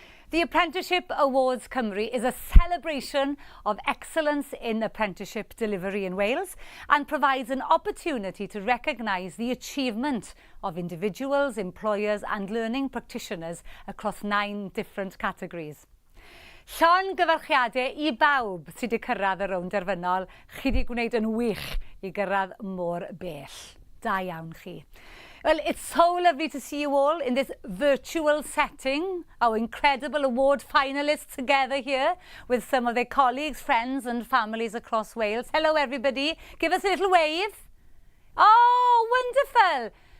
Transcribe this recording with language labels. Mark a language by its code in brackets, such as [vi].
[en] The Apprenticeship Awards Cymru is a celebration of excellence in apprenticeship delivery in Wales and provides an opportunity to recognise the achievement of individuals, employers and learning practitioners across 9 different categories. [cy] Llon gyfarchiadau I bawb sydd wedi cyrraedd y rownd derfynol. Chi wedi gwneud yn wych I gyrraedd mor bell. Da iawn chi. [en] Well, it's so lovely to see you all in this virtual setting, our incredible award finalists together here with some of their colleagues, friends and families across Wales. Hello everybody, give us a little wave. Oh, wonderful.